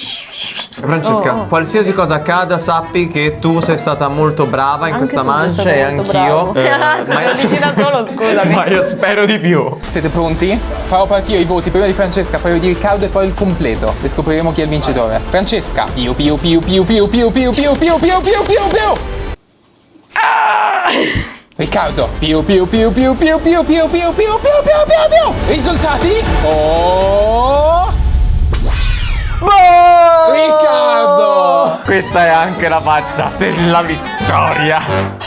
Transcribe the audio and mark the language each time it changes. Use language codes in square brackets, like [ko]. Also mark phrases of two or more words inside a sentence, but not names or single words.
[it] Francesca, qualsiasi cosa accada, sappi che tu sei stata molto brava in Anche questa tu sei mancia stato e molto anch'io. bravo. Ma io Dici da solo, scusami. Ma io spero di più. Siete pronti? Farò partire i voti prima di Francesca, poi di Riccardo e poi il completo. E scopriremo chi è il vincitore. Francesca. Piu piu piu piu piu piu piu piu piu piu piu piu piu. Riccardo. Piu piu piu piu piu piu piu piu piu piu piu piu piu. Risultati? Oh! Riccardo! Questa è anche la faccia della vittoria.